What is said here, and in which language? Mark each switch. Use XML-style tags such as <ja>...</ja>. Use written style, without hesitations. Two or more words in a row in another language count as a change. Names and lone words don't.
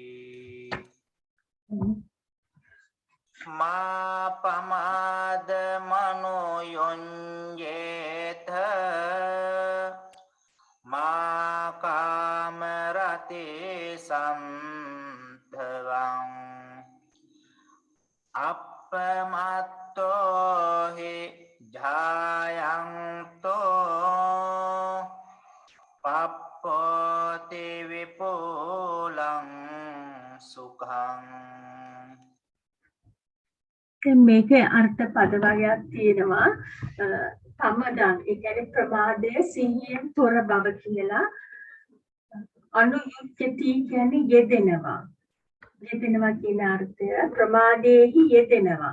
<pi>මා පමාද මනෝ යොඤ්ජේත මා කාම රතේ සම්ධවං අප්පමත්තෝ හි ජායන්තෝ පප්පෝති විපුලං සුඛං.</pi> <si>මේකේ අර්ථ පද වර්ගයක් තියෙනවා. පමදන් ඒ කියන්නේ ප්‍රමාදය සිහියෙන් තොර බව කියලා. අනුයුක්ති කියන්නේ යෙදෙනවා. යෙදෙනවා කියන අර්ථය ප්‍රමාදයේහි යෙදෙනවා.</si>